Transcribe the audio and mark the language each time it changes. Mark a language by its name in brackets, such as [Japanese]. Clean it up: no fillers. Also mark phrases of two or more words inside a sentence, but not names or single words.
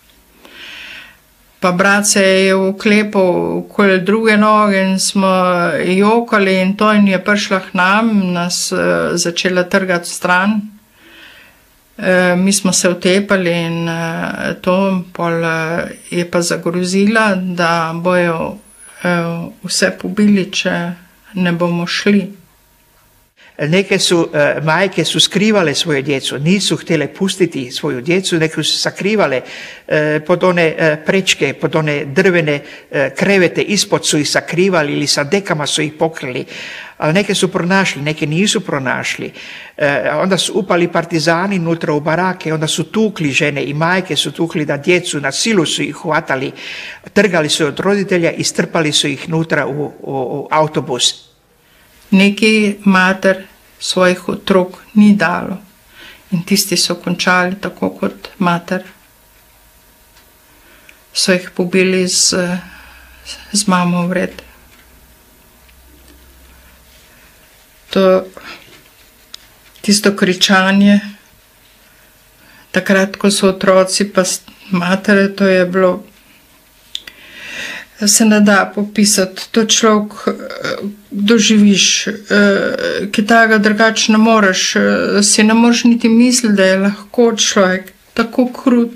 [Slovenian] Pa brat se je uklepal okoli druge noge in smo jokali in to in je prišla k nam, nas začela trgati stran. Mi smo se utepali in to pol je pa zagrozila, da bojo vse pobili, če ne bomo šli. [Croatian] Neke majke su skrivale svoju djecu, nisu htjele pustiti svoju djecu, neke su sakrivale pod one prečke, pod one drvene krevete, ispod su ih sakrivali ili sa dekama su ih pokrili. ali neke su pronašli, neke nisu pronašli. Onda su upali partizani unutra u barake, onda su tukli žene i majke, su tukli da djecu, na silu su ih hvatali, trgali su od roditelja i strpali su ih unutra u autobus. [Slovenian] Neki mater svojih otrok ni dalo in tisti so končali tako kot mater. So jih pobili z mamo vred. Tisto kričanje, takrat, ko so otroci pa matere, to je bilo, se ne da popisati, to človek doživiš, ki tega drugače ne moreš, si ne moreš niti misliti, da je lahko človek tako krut.